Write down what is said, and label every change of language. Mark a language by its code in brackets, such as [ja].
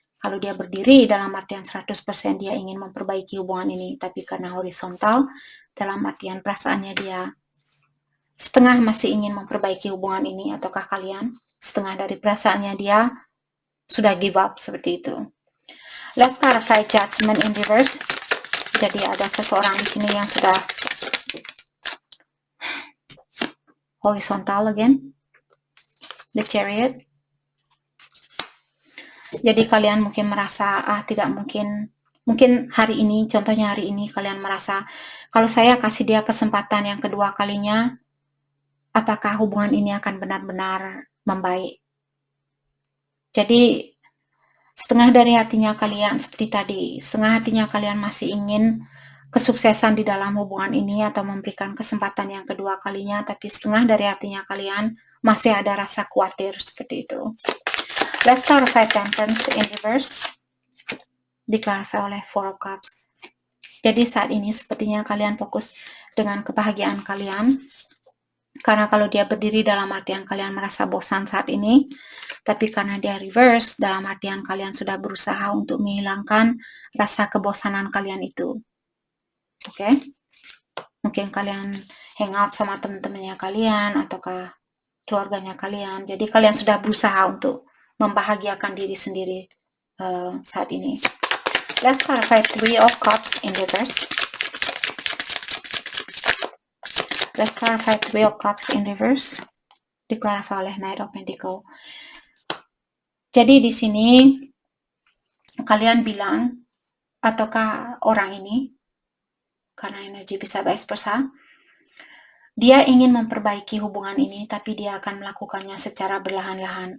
[id] Kalau dia berdiri dalam artian 100% dia ingin memperbaiki hubungan ini, tapi karena horizontal dalam artian perasaannya dia setengah masih ingin memperbaiki hubungan ini, ataukah kalian setengah dari perasaannya dia sudah give up seperti itu. [en] Let's clarify Judgment in reverse. [id] Jadi ada seseorang di sini yang sudah [en] horizontal again. The Chariot. [id] Jadi kalian mungkin merasa tidak mungkin hari ini, contohnya hari ini kalian merasa kalau saya kasih dia kesempatan yang kedua kalinya, apakah hubungan ini akan benar-benar membaik? Jadi setengah dari hatinya kalian seperti tadi, setengah hatinya kalian masih ingin kesuksesan di dalam hubungan ini atau memberikan kesempatan yang kedua kalinya, tapi setengah dari hatinya kalian masih ada rasa khawatir seperti itu. [en] Let's clarify Temperance in reverse. [id] Diklarify oleh Four of Cups. Jadi saat ini sepertinya kalian fokus dengan kebahagiaan kalian. Karena kalau dia berdiri dalam artian kalian merasa bosan saat ini, tapi karena dia reverse dalam artian kalian sudah berusaha untuk menghilangkan rasa kebosanan kalian itu. Oke? Mungkin kalian hangout sama teman-temannya kalian ataukah keluarganya kalian. Jadi kalian sudah berusaha untuk membahagiakan diri sendiri saat ini. [en] Let's clarify Three of Cups in reverse. Let's clarify Three of Cups in reverse. [id] Diklarify oleh Knight of Pentacles. Jadi di sini kalian bilang, ataukah orang ini, karena energi bisa vice versa, dia ingin memperbaiki hubungan ini, tapi dia akan melakukannya secara berlahan-lahan.